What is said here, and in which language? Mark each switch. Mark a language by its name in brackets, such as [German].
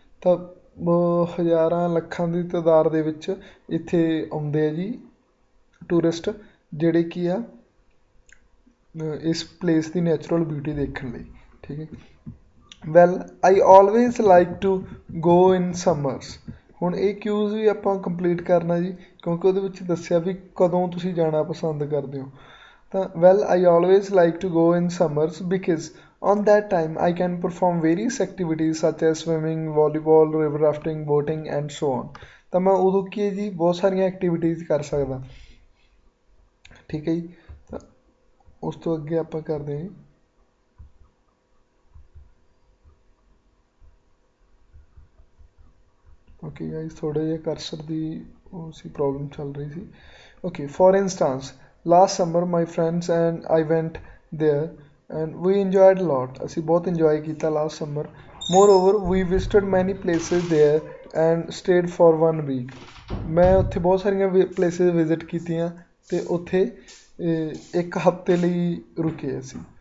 [Punjabi] ਤਾਂ ਹਜ਼ਾਰਾਂ ਲੱਖਾਂ ਦੀ ਤਾਦਾਦ ਦੇ ਵਿੱਚ ਇੱਥੇ ਆਉਂਦੇ ਆ ਜੀ ਟੂਰਿਸਟ, ਜਿਹੜੇ ਕੀ ਆ ਇਸ ਪਲੇਸ ਦੀ ਨੈਚੁਰਲ ਬਿਊਟੀ ਦੇਖਣ ਲਈ। [English] ਠੀਕ ਹੈ, well I always like to go in summers. [Punjabi] ਹੁਣ ਇਹ ਕਿਊਜ਼ ਵੀ ਆਪਾਂ ਕੰਪਲੀਟ ਕਰਨਾ ਜੀ, ਕਿਉਂਕਿ ਉਹਦੇ ਵਿੱਚ ਦੱਸਿਆ ਵੀ ਕਦੋਂ ਤੁਸੀਂ ਜਾਣਾ ਪਸੰਦ ਕਰਦੇ ਹੋ। [English] ਤਾਂ well I always like to go in summers because on that time I can perform various activities such as swimming, volleyball, river rafting, boating and so on। [Punjabi] ਤਾਂ ਮੈਂ ਉਦੋਂ ਕੀ ਹੈ ਜੀ, ਬਹੁਤ ਸਾਰੀਆਂ ਐਕਟੀਵਿਟੀਜ਼ ਕਰ ਸਕਦਾ। ਠੀਕ ਹੈ ਜੀ, ਤਾਂ ਉਸ ਤੋਂ ਅੱਗੇ ਆਪਾਂ ਕਰਦੇ ਹਾਂ ਜੀ। ਓਕੇ ਗਾਈਜ਼, ਥੋੜ੍ਹਾ ਜਿਹਾ ਕਰਸਰ ਦੀ ਉਹ ਸੀ ਪ੍ਰੋਬਲਮ ਚੱਲ ਰਹੀ ਸੀ। [English] Okay, for instance last summer my friends and I went there and we enjoyed a lot। [Punjabi] ਅਸੀਂ ਬਹੁਤ ਇੰਜੋਏ ਕੀਤਾ last summer. [English] moreover we visited many places there and stayed for 1 week। [Punjabi] ਮੈਂ ਉੱਥੇ ਬਹੁਤ ਸਾਰੀਆਂ places ਵਿਜ਼ਿਟ ਕੀਤੀਆਂ ਅਤੇ ਉੱਥੇ ਇੱਕ ਹਫ਼ਤੇ ਲਈ ਰੁਕੇ ਅਸੀਂ।